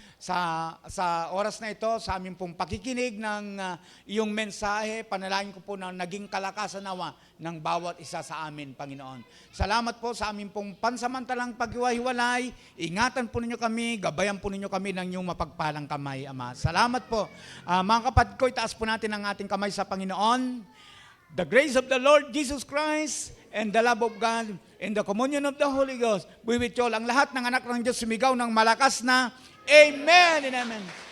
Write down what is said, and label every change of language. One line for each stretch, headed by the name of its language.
Filipino: Sa oras na ito, sa aming pong pakikinig ng iyong mensahe, panalangin ko po na naging kalakasan nawa ng bawat isa sa amin, Panginoon. Salamat po sa aming pong pansamantalang paghiwa-hiwalay. Ingatan po ninyo kami, gabayan po ninyo kami ng iyong mapagpalang kamay, Ama. Salamat po. Mga kapatid ko, itaas po natin ang ating kamay sa Panginoon.
English: The grace of the Lord Jesus Christ and the love of God and the communion of the Holy Ghost be with you all.
Filipino: Ang lahat ng anak ng Diyos sumigaw ng malakas na Amen and Amen.